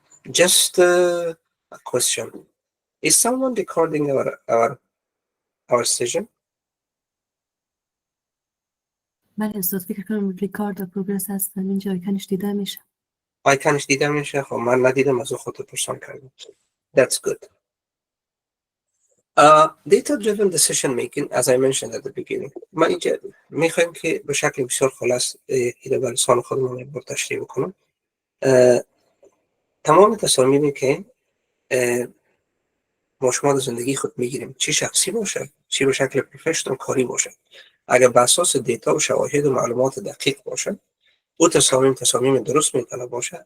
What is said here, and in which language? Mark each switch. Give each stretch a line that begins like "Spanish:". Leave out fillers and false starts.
English: Just a question: is someone recording our session?
Persian: بله استاد، فکر کنم ریکارد و پروگرس هستن اینجا آیکنش دیده میشه. آیکنش دیده میشه؟ خب من ندیدم، از خود پرسان کردم.
English: That's good. Data-driven decision making, as I mentioned at the beginning.
Persian: ما اینجا میخوایم که به شکل بسیار خلاص اینو به لسان خودمون رو تشریح بکنم. تمام تصامیمی که ما شما در زندگی خود میگیریم، چه شخصی باشه، چه به شکل پروفشنال کاری باشه، اگر به اساس دیتا و شواهد و معلومات دقیق باشه، او تصامیم درست میتونه باشه.